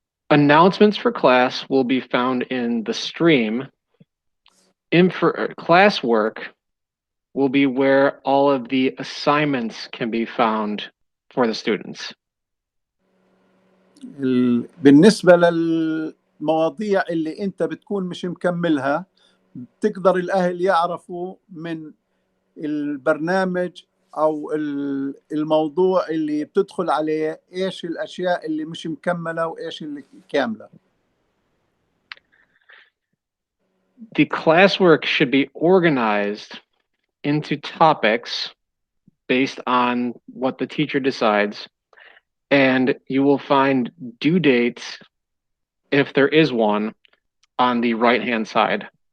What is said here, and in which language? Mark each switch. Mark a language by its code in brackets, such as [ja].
[en] Announcements for class will be found in the stream. Classwork will be where all of the assignments can be found for the students. [ar] بالنسبة للمواضيع اللي أنت بتكون مش مكملها، تقدر الأهل يعرفوا من البرنامج أو الموضوع اللي بتدخل عليه إيش الأشياء اللي مش مكملة وإيش اللي كاملة. [en] The classwork should be organized into topics based on what the teacher decides, and you will find due dates, if there is one, on the right-hand side.